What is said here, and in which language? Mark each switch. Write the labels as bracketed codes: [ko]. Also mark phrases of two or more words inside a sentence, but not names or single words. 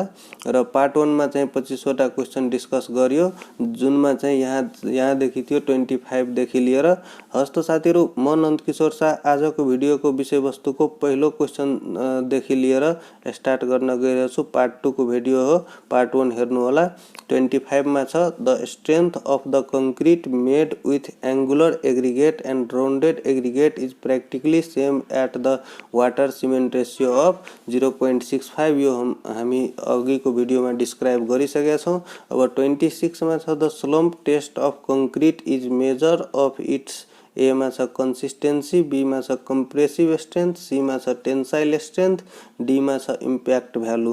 [ne] र पार्ट 1 मा चाहिँ 25 वटा क्वेशन डिस्कस गरियो, जुनमा चाहिँ यहाँ देखि थियो 25 देखि लिएर। हस्त साथीहरु, म नन्दकिशोर शाह आजको भिडियोको विषयवस्तुको पहिलो क्वेशन देखि लिएर स्टार्ट गर्न गइरहेको छु। पार्ट 2 को भिडियो हो, पार्ट 1 हेर्नु होला। 25 मा छ, [en] The strength of the concrete made with angular aggregate and rounded aggregate is practically same at the water cement ratio of 0.65. [ne] यो हामी अघिको भिडियोमा डिस्क्राइब गरिसकेका छौं। अब 26 मा छ, [en] the slump test of concrete is measure of its. [ne] ए मा छ कंसिस्टेंसी, बी मा छ [en] compressive strength, [ne] सी मा छ [en] tensile strength, [ne] डी मा छ [en] impact value.